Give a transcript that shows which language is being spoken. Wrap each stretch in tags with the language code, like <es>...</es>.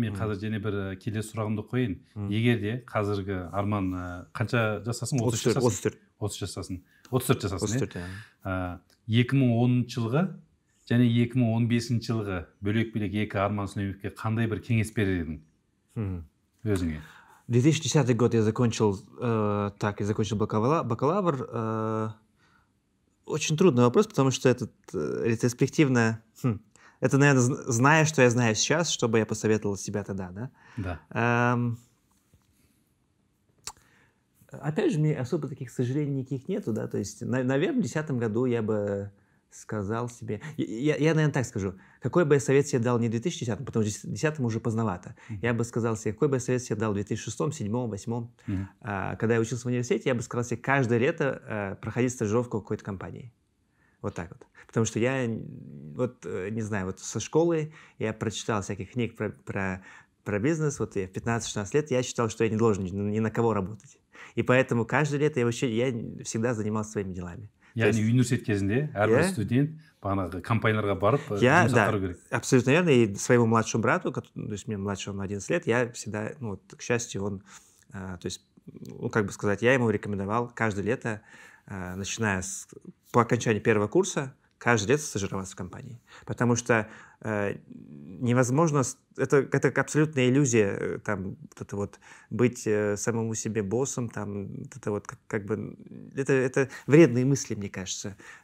<kk>Мен қазір және бір келесі сұрағымды қойын. Егер де қазіргі Арман қанша жасасың? 34 жасасың. 34 жасасың. 2010 жылғы және 2015 жылғы бөлек-бөлек екі Арман Сүлейменовке қандай бір кеңес берер едің өзіңе?</kk> <ru>2010 год я закончил бакалавр. Очень трудный вопрос, потому что это ретроспективно... Это, наверное, зная, что я знаю сейчас, что бы я посоветовал себя тогда, да? Да. Опять же, мне особо таких сожалений никаких нету, да? То есть, наверное, в 2010 году я бы сказал себе... Я, наверное, так скажу. Какой бы я совет себе дал не в 2010, потому что в 2010 уже поздновато. Я бы сказал себе, какой бы я совет себе дал в 2006, 2007, 2008. Когда я учился в университете, я бы сказал себе каждое лето проходить стажировку в какой-то компании. Вот так вот. Потому что я, вот, не знаю, вот со школы я прочитал всяких книг про бизнес. Вот я в 15-16 лет я считал, что я не должен ни на кого работать. И поэтому каждое лето я всегда занимался своими делами.</ru> <kk>Яғни университет кезінде әрбір студент бағанағы компанияларға барып жұмыс атқару керек.</kk> <ru>Абсолютно верно. И своему младшему брату, то есть мне младше он на 11 лет, я всегда, ну, вот, к счастью, он, то есть, ну, как бы сказать, я ему рекомендовал каждое лето, начиная по окончании первого курса, каждое лето стажироваться в компании. Потому что невозможно, это абсолютная иллюзия, там, вот это вот быть самому себе боссом, там, вот это вот как бы, это вредные мысли, мне кажется.</ru>